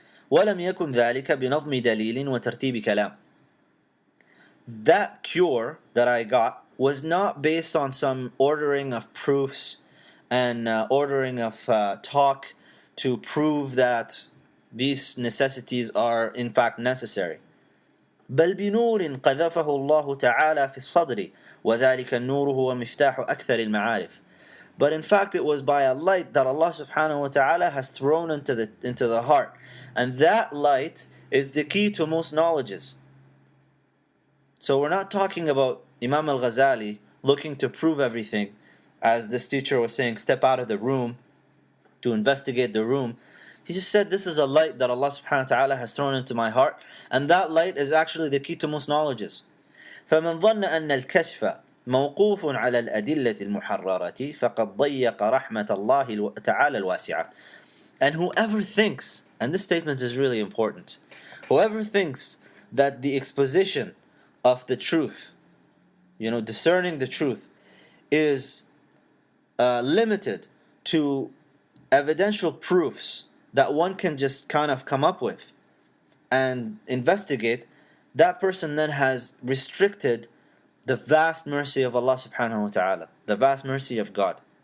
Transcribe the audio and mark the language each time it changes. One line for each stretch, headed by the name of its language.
Arabic: وَلَمْ يَكُنْ ذَلِكَ بِنَظْمِ دَلِيلٍ وَتَرْتِيبِ كَلَامٍ.
English: That cure that I got was not based on some ordering of proofs and ordering of talk to prove that these necessities are in fact necessary.
Arabic: بل بنور قذفه الله تعالى في الصدر وذلك النور هو مفتاح أكثر المعارف.
English: But in fact it was by a light that Allah subhanahu wa ta'ala has thrown into the heart, and that light is the key to most knowledges. So we're not talking about Imam Al Ghazali looking to prove everything, as this teacher was saying, step out of the room to investigate the room. He just said, this is a light that Allah subhanahu wa ta'ala has thrown into my heart, and that light is actually the key to most knowledges.
Arabic: فَمَنْ ظَنَّ أَنَّ الْكَشْفَ موقوف على الأدلة المحررة فقد ضيق رحمة الله تعالى الواسعة.
English: And whoever thinks, and this statement is really important, whoever thinks that the exposition of the truth, discerning the truth, is limited to evidential proofs that one can just kind of come up with and investigate, that person then has restricted the vast mercy of Allah subhanahu wa ta'ala, the vast mercy of God.